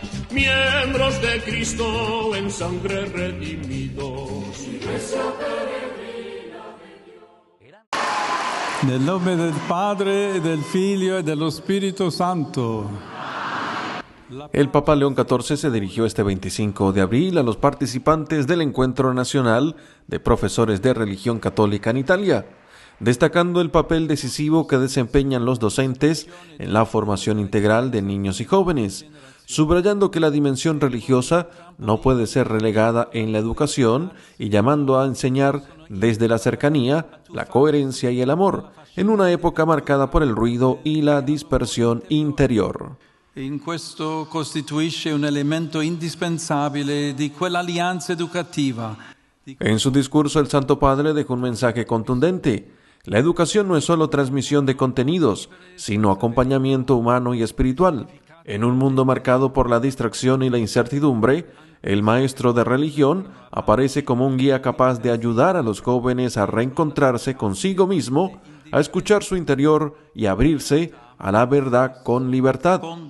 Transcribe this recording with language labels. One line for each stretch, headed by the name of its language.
Spanish: Miembros de Cristo en sangre redimidos.
Italian: Nel nome del Padre, del Figlio e dello Spirito Santo.
Spanish: El Papa León XIV se dirigió este 25 de abril a los participantes del Encuentro Nacional de Profesores de Religión Católica en Italia, destacando el papel decisivo que desempeñan los docentes en la formación integral de niños y jóvenes, subrayando que la dimensión religiosa no puede ser relegada en la educación y llamando a enseñar desde la cercanía, la coherencia y el amor, en una época marcada por el ruido y la dispersión interior.
Italian: In questo costituisce un elemento indispensabile di quell'alleanza educativa.
Spanish: En su discurso, el Santo Padre dejó un mensaje contundente. La educación no es solo transmisión de contenidos, sino acompañamiento humano y espiritual. En un mundo marcado por la distracción y la incertidumbre, el maestro de religión aparece como un guía capaz de ayudar a los jóvenes a reencontrarse consigo mismo, a escuchar su interior y abrirse a la verdad con libertad.